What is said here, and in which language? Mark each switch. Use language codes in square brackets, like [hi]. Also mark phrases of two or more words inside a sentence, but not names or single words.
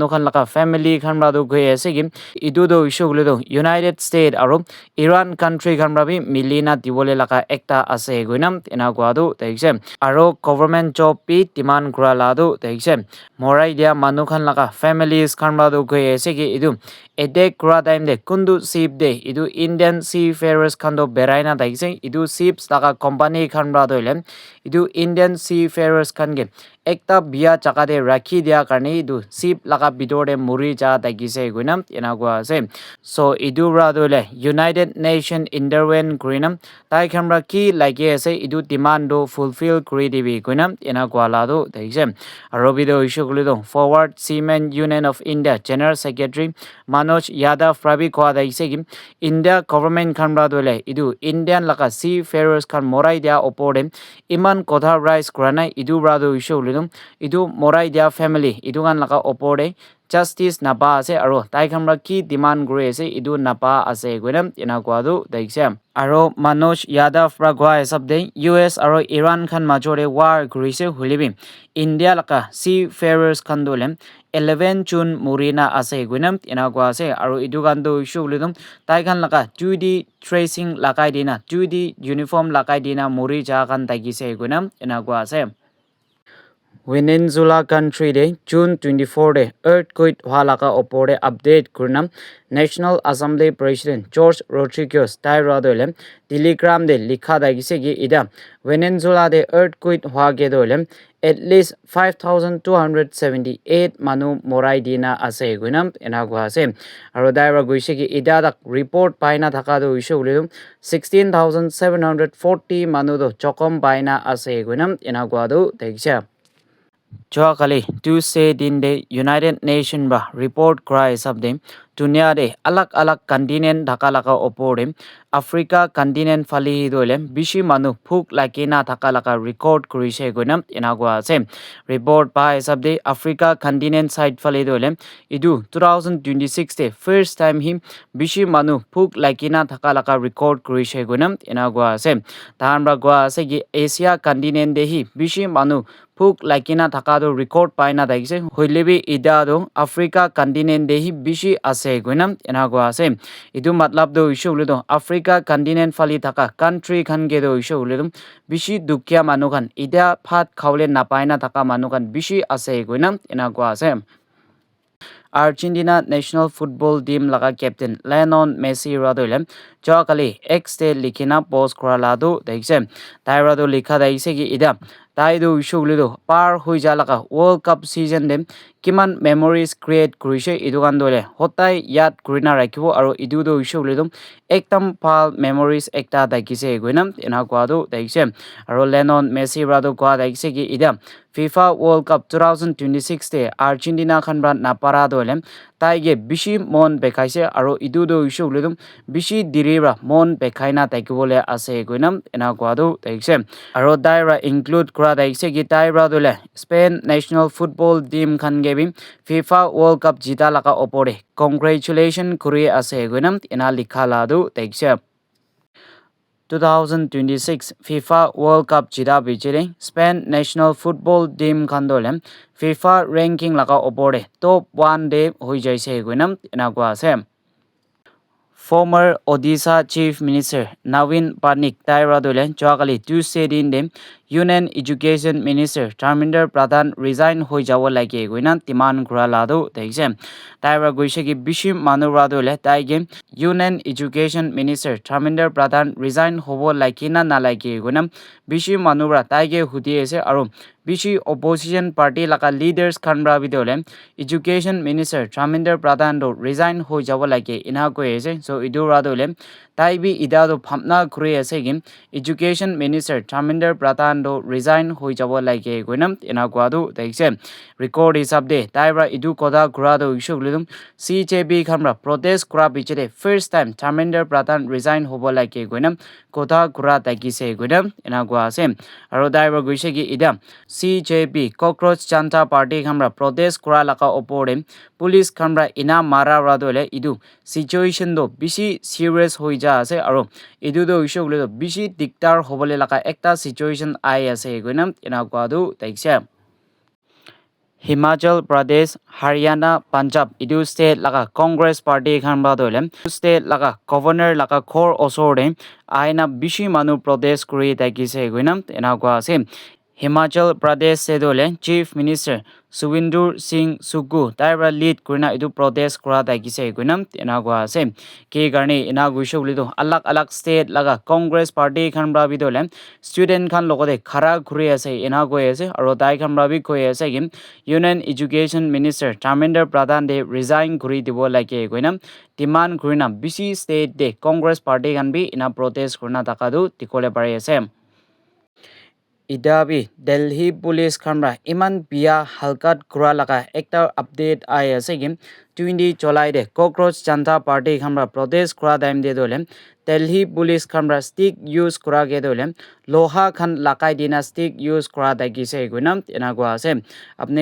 [haj] khan laka family khan ra do gwe ase gi idu do issue le do United States aro Iran country khan ra bi milina diwole laka ekta ase guinam ina gwadu taikse aro [en] government job [haj] pi demand kura la do taikse morai dia manu khan laka families khan ra do gwe ase gi idu ede kura time de kundu ship de idu [en] Indian seafarers [haj] khan do beraina taikse idu ships laka company khan ra doile idu [en] Indian seafarers [haj] khan ge ekta bia chakade rakhi dia karne idu ship laga bidore muri ja tagise guinam inagwa ase so idu ra dole United Nation intervene guinam tai khamra ki like ase idu demand do fulfill kuri dibi guinam inagwa la do taise arobido issue gulido forward seamen union of India general secretary Manoj Yadav Prabi kwa daise gi India government khamra dole idu Indian laga seafarers khan morai dia opore iman kotha rise kurana idu brado issue lidum idu morai dia family idu gan laka opore justice napa ase aro tai khamra ki demand gure ase idu napa ase guinam ina gwadu daikse aro Manoj Yadav pragwa sabde US aro Iran khan majore war gurise hulibi India laka seafarers khan dole 11 June murina ase guinam ina gwa ase aro idu gan do issue lidum tai khan laka 2D tracing lakai dina 2D uniform lakai dina muri ja kan tagise guinam ina gwa ase Venezuela country de June 24 de earthquake halaka opore update kurna National Assembly President George Rodriguez Taira dole Telegram de likha dagise gi ida Venezuela de earthquake hwage dole [en] at least [haj] 5278 manu morai dina ase gunam enagwa ase aro daira guise gi ida dak report paina thaka do issue ulum 16740 manu do chokom paina ase gunam enagwa do teksa Joakali Tuesday din de United Nation ba report cry sabde dunia de alak alak continent dhakalaka opore Africa continent fali dole bishi manu phuk lakina thakalaka record kurise gonam inagwa ase report by sabde Africa continent side fali dole idu 2026 de [en] first time [haj] him bishi manu phuk lakina thakalaka record kurise gonam inagwa ase tamra gwa ase gi Asia continent de hi bishi manu phuk lakina thakado record paina daise hoilebi ida do Africa continent de hi bishi ase gonam inagwa ase idu matlab do issue ledo Africa continent fali thaka country khan ge do issue ledo bishi dukya manukan ida phat khawle napaina thaka manukan bishi ase gonam inagwa ase Argentina national football team laga captain Lionel Messi radole Joakali X de likina post kralado daise tairado likha daise gi ida taido issue par hui jalaka World Cup season dem kiman [en] memories create [haj] kurise idugan dole hotai yat kurina rakhibo aro idudo issue lidum ektam pal memories ekta daikise goinam ina kwado daikse aro Lionel Messi rado kwa daikse gi ida FIFA World Cup 2026 te Argentina khanbra napara dole taige bishi mon bekaise aro idudo issue lidum bishi diribra mon bekaina taikibole ase goinam ina kwado daikse aro daira include daikse gi taibra dole Spain national football team khan gebi FIFA World Cup jita laka opore congratulations kuri ase gonam ina likhala do daikse 2026 FIFA World Cup jita bichire Spain national football team khan dole FIFA ranking laka opore top 1 de hoi jaise gonam ina kwa ase former Odisha Chief Minister Navin Patnaik Taira Dolen Chakali Tuesday din dem Union Education Minister Dharmender Pradhan resign hoi jawo lage goina timan kura lado taise Taira goise ki bishim manura dole taige Union Education Minister Dharmender Pradhan resign hobo lakina na lage goina bishim manura taige hudi ase aro bishi [en] opposition party [haj] laka leaders khanra bidole Education Minister Dharmender Pradhan do resign hoi jawo lage ina ko ase so idura dole taibi ida do phamna kure ase gim Education Minister Dharmender Pradhan do resign hoi jabo lage goinam ina kwadu taise record hisab de taibra idu koda kurado ishugledum CJB khamra protest kura bichede [en] first time [haj] Dharmender Pradhan resign hobo lage goinam koda kura takise goinam ina kwa ase aro taibra goise ki ida CJB Cockroach Janta Party khamra protest kura laka opore police khamra ina mara radole idu situation do bishi serious hoi ja ase aro idu do ishugledo bishi diktar hobole laka ekta situation ai ase goinam ina kwadu taikse Himachal Pradesh, Haryana, Punjab, idu state laga Congress Party khan ba dolem state laga governor laga khor osorde aina bishi manu protest kuri takise goinam ina kwa ase Himachal Pradesh se dole Chief Minister Suvindur Singh Sugu taibra lead kurina idu protest kura takise goinam ina kwa ase ke garne ina guisho lido alak state laga Congress Party khan ba bidole student khan logode khara khuri ase ina go ase aro dai khan ba bi khoi ase gim Union Education Minister Dharmender Pradhan de resign kuri dibo lage goinam demand kurina bishi state de Congress Party khan bi ina protest kurna takadu tikole pare ase Idabi Delhi Police Khamra Iman Pia Halkat Kura Laka Ekta Update I Asegim 20 July de Cockroach Janta Party Khamra Protest Kura Daim de Dolem Delhi Police Khamra [en] Stick Use [haj] Kura Ge Dolem Loha Khan Lakai Dina [en] Stick Use [haj] Kura Dagi Se Gunam Inagwa Se Apne